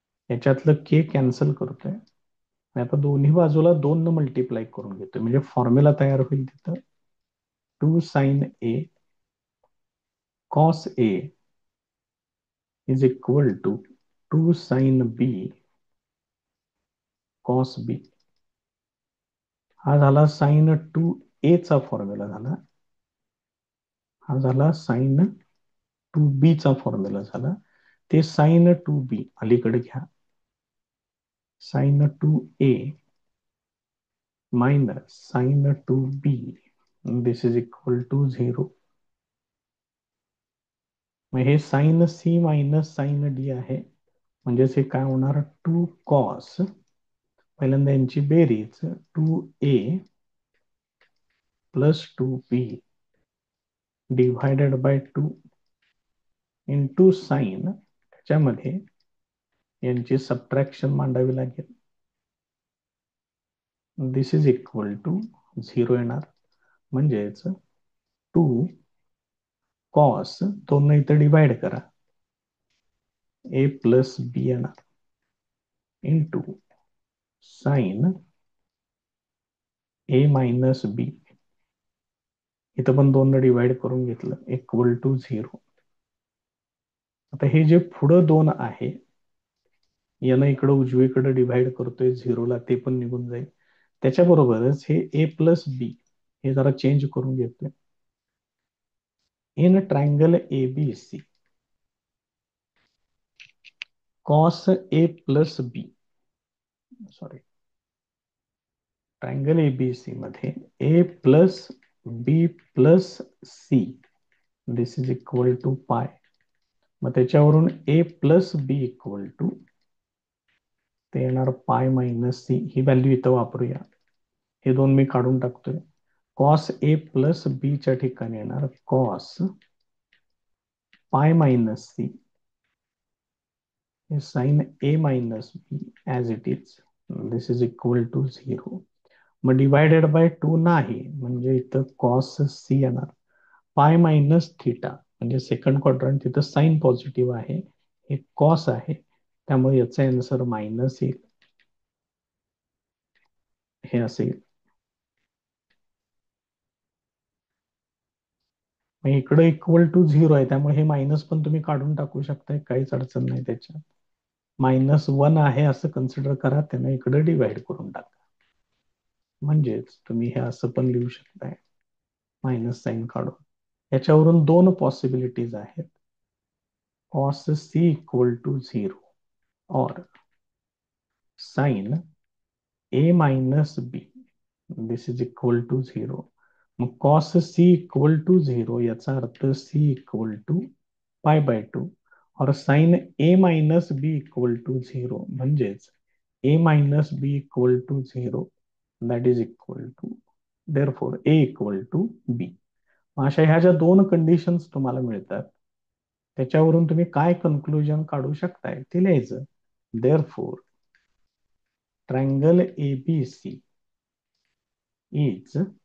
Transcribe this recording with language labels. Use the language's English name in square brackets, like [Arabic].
[Marathi] याच्यातलं k cancel करतोय. आता दोन्ही बाजूला 2 न मल्टिप्लाय करून घेतोय म्हणजे फॉर्म्युला तयार होईल तिथं [English] 2 sine a cos a is equal to 2 sine b cos b. [Marathi] हा झाला साइन 2a चा फॉर्म्युला झाला. हा झाला साइन 2b चा फॉर्म्युला झाला. ते साइन 2b अलीकडे घ्या. [English] Sine 2a minus sine 2b this is equal to 0. [Marathi] मग हे sign C minus sign D आहे. म्हणजेच हे काय होणार 2 कॉस, पहिल्यांदा यांची बेरीज 2a plus 2b divided by 2 into sine, त्याच्यामध्ये यांची सबट्रॅक्शन मांडावी लागेल. दिस इज इक्वल टू 0 येणार. म्हणजेच 2 कॉस, दोन इथं डिवाइड करा, a प्लस बी येणार इंटू साइन a मायनस बी, इथं पण 2 डिवाइड करून घेतलं इक्वल टू 0. आता हे जे पुढं 2 आहे यानं इकडं उजवीकडे डिवाइड करतोय 0ला, ते पण निघून जाईल. त्याच्याबरोबरच हे a प्लस बी हे जरा चेंज करून घेतोय. [English] In triangle ABC cos a plus B, sorry, triangle ABC मध्ये a plus B plus C this is equal to pi. [Marathi] मग त्याच्यावरून a plus B equal to ते येणार पाय मायनस सी. ही व्हॅल्यू इथं वापरूया. हे 2 मी काढून टाकतोय. कॉस a प्लस बी च्या ठिकाणी येणार cos pi minus C sign a minus be as it is. [English] This is equal to 0. [Marathi] मग डिवायडेड बाय 2 नाही, म्हणजे इथं कॉस सी येणार. पाय मायनस थिटा म्हणजे सेकंड क्वाड्रंट, तिथं साइन पॉझिटिव्ह आहे, हे कॉस आहे, त्यामुळे याचा आन्सर मायनस येईल. हे असेल. मग इकडे इक्वल टू 0 आहे, त्यामुळे हे मायनस पण तुम्ही काढून टाकू शकताय, काहीच अडचण नाही त्याच्यात. -1 आहे असं कन्सिडर करा, त्यांना इकडे डिवाइड करून टाका. म्हणजेच तुम्ही हे असं पण लिहू शकताय मायनस साइन काढून. याच्यावरून 2 पॉसिबिलिटीज आहेत. [English] Cos C equal to 0 और sine a minus B this is equal to 0. मग cos C equal to 0 [Marathi] याचा अर्थ [English] C equal to pi by 2 और sine a minus B equal to 0 म्हणजेच a minus B equal to 0 that is equal to therefore a equal to B. [Marathi] अशा ह्या ज्या 2 conditions तुम्हाला मिळतात त्याच्यावरून तुम्ही काय कन्क्लुजन काढू शकताय ते लिहायचं. [English] therefore triangle ABC is